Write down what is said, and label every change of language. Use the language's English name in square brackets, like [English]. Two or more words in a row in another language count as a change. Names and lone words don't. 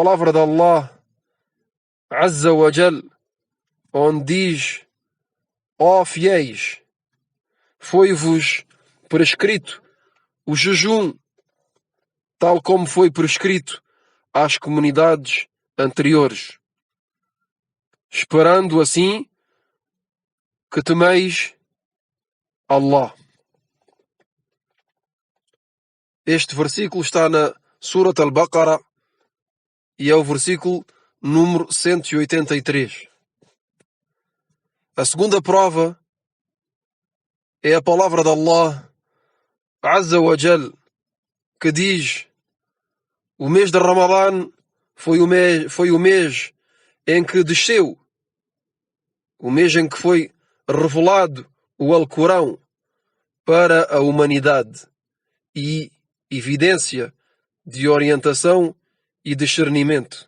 [Portuguese] palavra de Allah [Arabic] عز وجل, [Portuguese] onde diz: ó fiéis, foi-vos prescrito o jejum, tal como foi prescrito às comunidades anteriores, esperando assim que temeis Allah. Este versículo está na Surat al-Baqarah e é o versículo número 183. A segunda prova é a palavra de Allah [Arabic] عز وجل, [Portuguese] que diz: o mês de Ramadã foi o mês em que desceu, o mês em que foi revelado o Alcorão para a humanidade e evidência de orientação e discernimento.